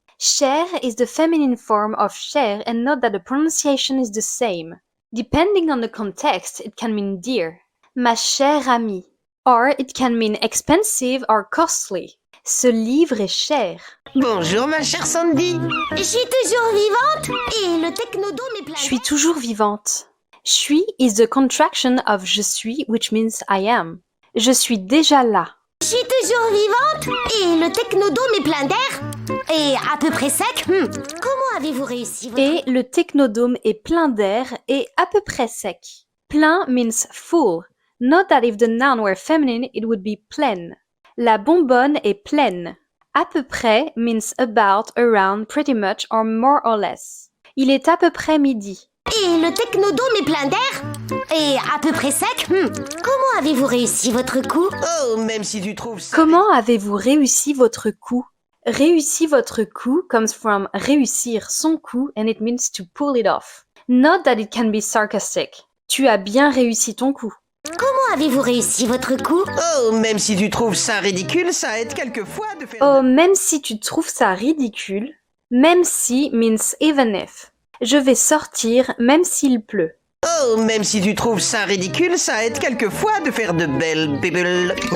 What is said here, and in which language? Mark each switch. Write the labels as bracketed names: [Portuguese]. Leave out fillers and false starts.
[English] Cher is the feminine form of cher and note that the pronunciation is the same. Depending on the context, it can mean dear. [French] Ma chère amie. [English] Or it can mean expensive or costly. [French] Ce livre est cher. Bonjour, ma chère Sandy. Je suis toujours vivante. Et le technodome est plein. Je suis toujours vivante. [English] Suis is the contraction of je suis, which means I am. [French] Je suis déjà là. Je suis toujours vivante. Et le technodome est plein d'air. Et à peu près sec. Comment avez-vous réussi votre... Et le technodome est plein d'air et à peu près sec. [English] Plein means full. Note that if the noun were feminine, it would be pleine. [French] La bonbonne est pleine. [English] À peu près means about, around, pretty much or more or less. [French] Il est à peu près midi. Et le technodome est plein d'air. Et à peu près sec. Comment avez-vous réussi votre coup? Oh, même si tu trouves ça... Comment avez-vous réussi votre coup? [English] Réussi votre coup comes from réussir son coup and it means to pull it off. Note that it can be sarcastic. [French] Tu as bien réussi ton coup. Comment avez-vous réussi votre coup? Oh, même si tu trouves ça ridicule, ça aide quelquefois de faire... Oh, même si tu trouves ça ridicule, même si [English] means even if. [French] Je vais sortir même s'il pleut. Oh, même si tu trouves ça ridicule, ça aide quelquefois de faire de belles bulles.